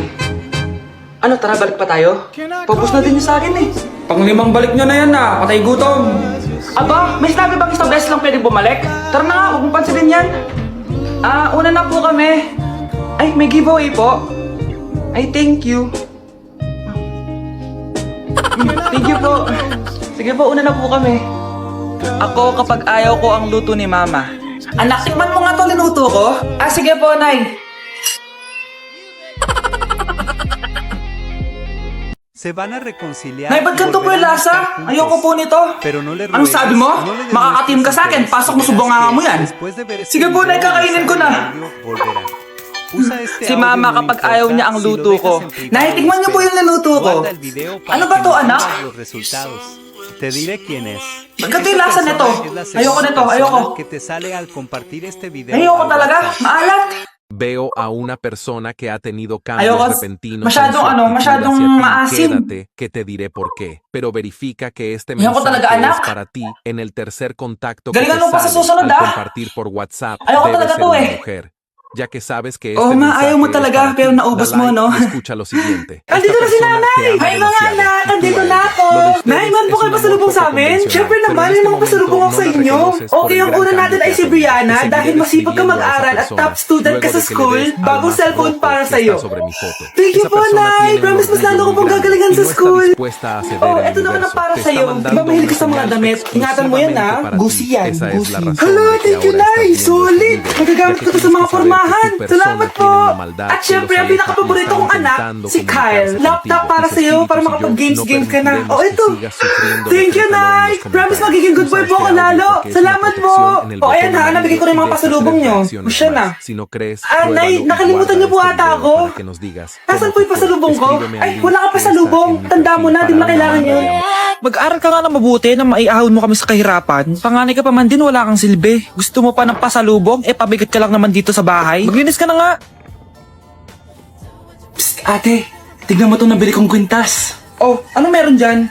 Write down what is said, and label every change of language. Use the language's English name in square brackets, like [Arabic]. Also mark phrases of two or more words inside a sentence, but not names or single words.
[Filipino] Ano, tara, balik pa tayo? Paubos na din yung sa akin Pang-limang balik nyo na yan, Patay gutom. Aba, may sinabi bang isang beses lang pwedeng bumalik? Tara na nga, huwag mong pansinin yan. Una na po kami. Ay, may giveaway po. Ay, [English] thank you. Thank you po. [Filipino] Sige po, una na po kami. Ako kapag ayaw ko ang luto ni Mama. Anak, tikman mo nga to linuto ko. Sige po, Nay. [Spanish] Se van a reconciliar. [Filipino] Nay, ba't ganito po yung lasa? Ayoko po nito. Anong sabi mo? Makakatim ka sa akin. Pasok mo subongangan mo yan. Sige po, Nay, kakainin ko na. Si Mama kapag ayaw niya ang luto ko. Nay, tingnan niyo po yung niluto ko. Ano ba to, anak? [Spanish] Te diré quién es. [Filipino] Magkano yung lasa nito? Ayoko nito, ayoko. [Spanish] Que te sale al compartir este video. [Filipino] Ayoko talaga, maalat. [Spanish] Veo a una persona que ha tenido [Filipino] Ayoko, [Spanish] cambios repentinos. [Filipino] masyadong [Spanish] en su actitud [Filipino] masyadong [Spanish] hacia ti. [Filipino] maasim. [Spanish] Quédate, que te diré por qué. Pero verifica que este [Filipino] Ayoko talaga, [Spanish] mensaje [Filipino] anak. [Spanish] es para ti en el tercer contacto que [Filipino] Galingan [Spanish] te [Filipino] mo pa sa [Spanish] sale [Filipino] susunod, [Spanish] al compartir por WhatsApp. [Filipino] Ayoko [Spanish] Debe [Filipino] talaga [Spanish] ser [Filipino] to, [Spanish] una mujer. Ya que sabes que este [Filipino] Oo, ma, [Spanish] mensaje [Filipino] ayaw mo [Spanish] es [Filipino] talaga, [Spanish] para ti, [Filipino] pero naubos [Spanish] da [Filipino] mo, [Spanish] like [Filipino] no? [Spanish] y escucha lo siguiente. [Filipino] Andito [Spanish] Esta [Filipino] na si [Spanish] persona [Filipino] Nanay! [Spanish] te ama [Filipino] Hi, mga [Spanish] demasiado, [Filipino] anak! [Spanish] y tú [Filipino] Andito [Spanish] a él. [Filipino] na ako! [Spanish] Lo de ustedes [Filipino] Nay, man po [Spanish] es [Filipino] kayo [Spanish] un [Filipino] pasalubong [Spanish] amor [Filipino] sa [Spanish] poco [Filipino] amin? [Spanish] convencional, [Filipino] Siyempre [Spanish] pero [Filipino] naman, [Spanish] en [Filipino] may [Spanish] este [Filipino] mga pasalubong ako [Spanish] momento [Filipino] sa [Spanish] no la [Filipino] inyo. [Spanish] reconoces por [Filipino] Okay, [Spanish] el [Filipino] ang [Spanish] gran [Filipino] una [Spanish] cambio [Filipino] natin [Spanish] que [Filipino] ay [Spanish] has [Filipino] si [Spanish] tenido. [Filipino] Brianna [Spanish] Te [Filipino] dahil [Spanish] seguiré [Filipino] masipag ka [Spanish] escribiendo a esa [Filipino] mag-aral at [Spanish] persona, [English] top student [Spanish] luego [Filipino] ka [Spanish] de [Filipino] sa [Spanish] que le [Filipino] school. [Spanish] des al [Filipino] Bagong [Spanish] más [Filipino] cellphone [Spanish] rojo [Filipino] para [Spanish] que [Filipino] sa'yo. [Spanish] está sobre mi foto. [English] Thank you [Spanish] Esa [Filipino] po, [Spanish] persona [Filipino] Nay! [Spanish] tiene un [Filipino] Promise, mas [Spanish] orgullo [Filipino] lalo ko [Spanish] muy [Filipino] pong [Spanish] grande [Filipino] gagalingan [Spanish] y [Filipino] sa [Spanish] no está [Filipino] school. [Spanish] dispuesta a ceder el [Filipino] Ito naman ang [Spanish] universo. [Filipino] para [Spanish] Te está [Filipino] sa'yo. Di ba [Spanish] mandando [Filipino] mahilig ka sa [Spanish] una [Filipino] mga [Spanish] señal [Filipino] damit? Ingatan mo yan, [Spanish] exclusivamente para [Filipino] Gucci [Spanish] ti. [Filipino] yan, [Spanish] Esa es [Filipino] Gucci. [Spanish] la razón [Filipino] Hala, [Spanish] de que [English] thank you, [Spanish] ahora estás [Filipino] Nay! [Spanish] viendo este [Filipino] Solid! [Spanish] video, [Filipino] Magagamit [Spanish] ya [Filipino] ko [Spanish] que [Filipino] to sa [Spanish] tienes [Filipino] mga [Spanish] que saber [Filipino] formal samahan. [Spanish] que tu persona [Filipino] Salamat [Spanish] tiene [Filipino] po. [Spanish] una maldad [Filipino] At [Spanish] que [Filipino] syempre, [Spanish] los [Filipino] ang [Spanish] aleja [Filipino] pinakapaborito [Spanish] y [Filipino] kong [Spanish] está [Filipino] anak, [Spanish] intentando [Filipino] si [Spanish] comunicarse [Filipino] Kyle. Laptop [Spanish] contigo. [Filipino] para [Spanish] Tus [Filipino] sa'yo, para [Spanish] espíritus y yo [Filipino] makapag-games-games [Spanish] no [Filipino] ka na. [Spanish] permitiremos [Filipino] Oh, [Spanish] que [Filipino] ito. [Spanish] sigas sufriendo de [English] Thank you, [Spanish] calor en [Filipino] Nay. [Spanish] los [Filipino] Promise [Spanish] comentarios. [Filipino] magiging good [Spanish] Tú [Filipino] boy [Spanish] sabes [Filipino] po [Spanish] que [Filipino] ako [Spanish] audio [Filipino] lalo. [Spanish] porque es una [Filipino] Salamat po. [Spanish] protección en el [Filipino] O, ayan [Spanish] botón [Filipino] ha, nabigay ko na yung mga [Spanish] amarillo y [Filipino] pasalubong [Spanish] deja [Filipino] nyo. [Spanish] 3 reacciones [Filipino] Siya na. [Spanish] más. Si no crees, [Filipino] Ah, Nay, [Spanish] pruébalo y [Filipino] nakalimutan niyo po [Spanish] guarda [Filipino] ata [Spanish] este [Filipino] ako. [Spanish] video para que nos digas [Filipino] Nasaan [Spanish] cómo [Filipino] po yung [Spanish] te fue. [Filipino] pasalubong ko? [Spanish] Escríbeme al [Filipino] Ay, [Spanish] link [Filipino] wala ka [Spanish] que está [Filipino] pasalubong. [Spanish] en mi [Filipino] Tanda mo [Spanish] perfil [Filipino] na, di [Spanish] para [Filipino] ba kailangan [Spanish] una [Filipino] yun? [Spanish] llamada. [Filipino] Mag-aral ka nga na mabuti na maiahon mo kami sa kahirapan. Panganay ka pa man din, wala kang silbi. Gusto mo pa ng pasalubong? Eh, pabigat ka lang naman dito sa bahay. Maglinis ka na nga. Psst, ate. Tignan mo itong nabili kong kwintas. Oh, ano meron dyan?